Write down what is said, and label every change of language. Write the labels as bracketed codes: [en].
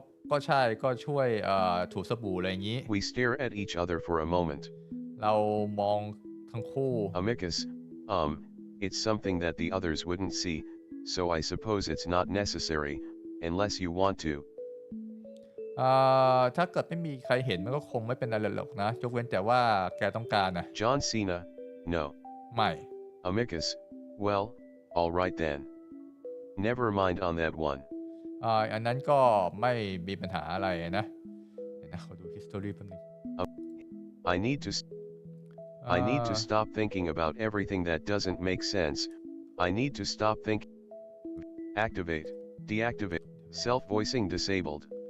[th] ก็ใช่ก็ช่วยถูสบู่อะไรอย่างนี้ [en] We stare at each other for a moment. [th] เรามองทั้งคู่ [en] Amicus, it's something that the others wouldn't see, so I suppose it's not necessary, unless you want to. [th] ถ้าเกิดไม่มีใครเห็นมันก็คงไม่เป็นอะไรหรอกนะยกเว้นแต่ว่าแกต้องการนะ [en] John Cena, no. [th] ไม่ [en] Amicus, well, all right then. Never mind on that one. [th] อันนั้นก็ไม่มีปัญหาอะไรนะเดี๋ยวนะขอดู history แป๊บนึง [en] I need to stop thinking about everything that doesn't make sense. I need to stop thinking. Activate, deactivate, self-voicing disabled.